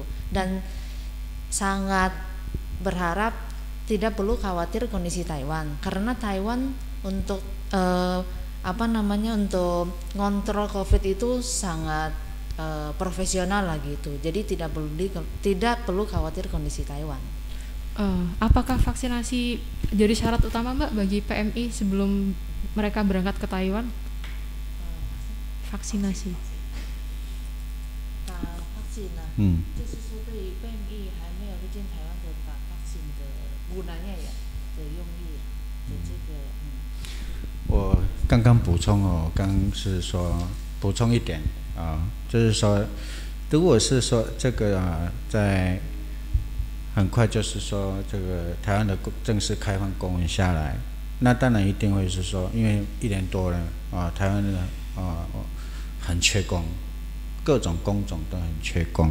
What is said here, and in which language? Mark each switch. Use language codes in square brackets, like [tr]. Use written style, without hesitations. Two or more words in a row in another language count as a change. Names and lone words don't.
[id] Dan sangat berharap tidak perlu khawatir kondisi Taiwan, karena Taiwan untuk untuk ngontrol COVID itu sangat profesional lah gitu. Jadi tidak perlu khawatir kondisi Taiwan. Apakah vaksinasi jadi syarat utama Mbak bagi PMI sebelum mereka berangkat ke Taiwan? Vaksinasi. [zh] Vaksin 就是说对于 PMI 还没有入境台湾的打 vaksin 的 [id] gunanya ya [zh] 的用意的这个我刚刚补充刚是说补充一点就是说如果是说这个在很快就是说这个台湾的正式开放公文下来，那当然一定会是说，因为1年多了台湾的很缺工，各种工种都很缺工。